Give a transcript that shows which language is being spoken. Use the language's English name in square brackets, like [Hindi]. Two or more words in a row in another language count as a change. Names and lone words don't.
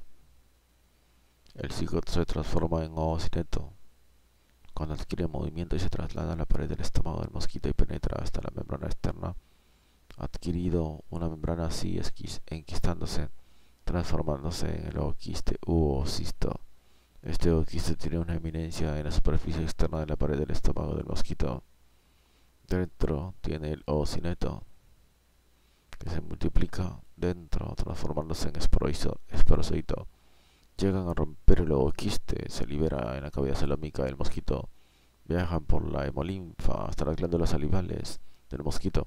[Spanish] El cigoto se transforma en oocineto cuando adquiere movimiento y se traslada a la pared del estómago del mosquito y penetra hasta la membrana externa, adquirido una membrana así enquistándose, transformándose en el ooquiste u oocisto. Este ooquiste tiene una eminencia en la superficie externa de la pared del estómago del mosquito. Dentro tiene el oocineto, que se multiplica dentro, transformándose en esporozoito. Llegan a romper el ooquiste, se libera en la cavidad celómica del mosquito, viajan por la hemolinfa hasta las glándulas salivales del mosquito.